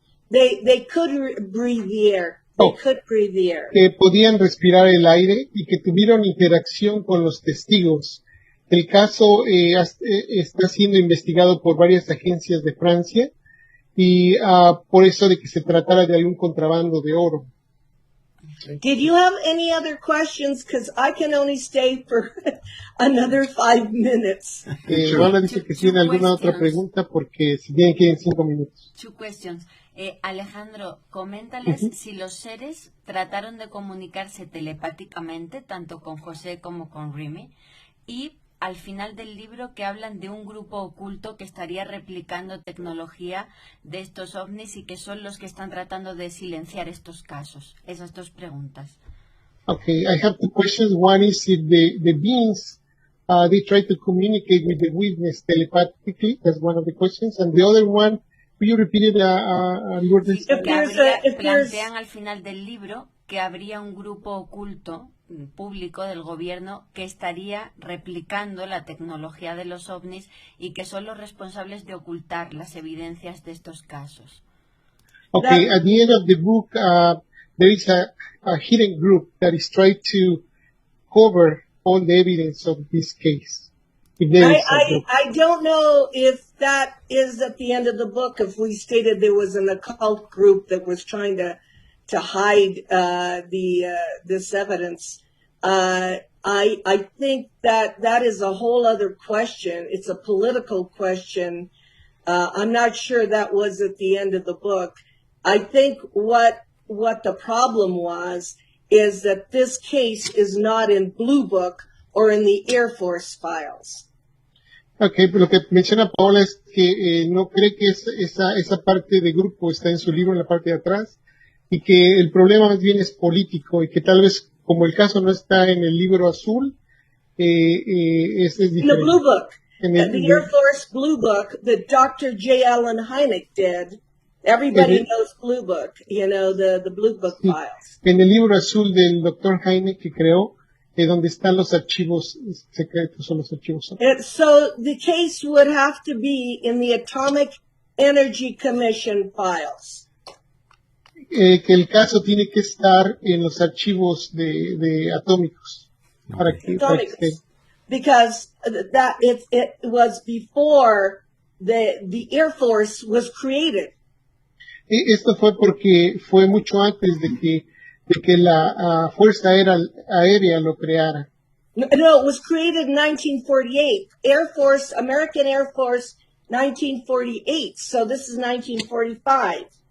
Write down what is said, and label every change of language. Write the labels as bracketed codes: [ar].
[en] they could breathe the air. They could breathe the air. [es] Que podían respirar el aire y que tuvieron interacción con los testigos. El caso está siendo investigado por varias agencias de Francia y por eso de que se tratara de algún contrabando de oro. [en] Did you have any other questions? Because I can only stay for another 5 minutes. [es] Lola dice que tiene alguna otra pregunta porque si tienen que ir en 5 minutos. [en] 2 questions. [es] Alejandro, coméntales si los seres trataron de comunicarse telepáticamente, tanto con José como con Remy, y al final del libro que hablan de un grupo oculto que estaría replicando tecnología de estos ovnis y que son los que están tratando de silenciar estos casos. Esas 2 preguntas. [en] Okay, I have 2 questions. One is if the beings, they try to communicate with the witness telepathically. That's one of the questions. And the other one you repeat it, Lourdes? If there's [es] Plantean al final del libro que habría un grupo oculto público del gobierno que estaría replicando la tecnología de los ovnis y que son los responsables de ocultar las evidencias de estos casos. [en] Okay, at the end of the book, there is a hidden group that is trying to cover all the evidence of this case. If there is a group. I don't know if that is at the end of the book, if we stated there was an occult group that was trying to hide this evidence. I think that is a whole other question. It's a political question. I'm not sure that was at the end of the book. I think what the problem was is that this case is not in Blue Book or in the Air Force files. [es] Okay, pero lo que menciona Paola es que no cree que esa parte de grupo está en su libro en la parte de atrás y que el problema más bien es político y que tal vez como el caso no está en el libro azul, es diferente. [en] In the Blue Book, the Air Force Blue Book that Dr. J. Allen Hynek did, everybody knows Blue Book, the Blue Book files. [es] En el libro azul del Dr. Hynek que creó, donde están los archivos secretos o los archivos. [en] So the case would have to be in the Atomic Energy Commission files. [es] Que el caso tiene que estar en los archivos de atómicos. Para que [en] because that it was before the Air Force was created. [es] Esto fue porque fue mucho antes de que la Fuerza Aérea lo creara. [en] No, it was created in 1948. American Air Force, 1948. So this is 1945.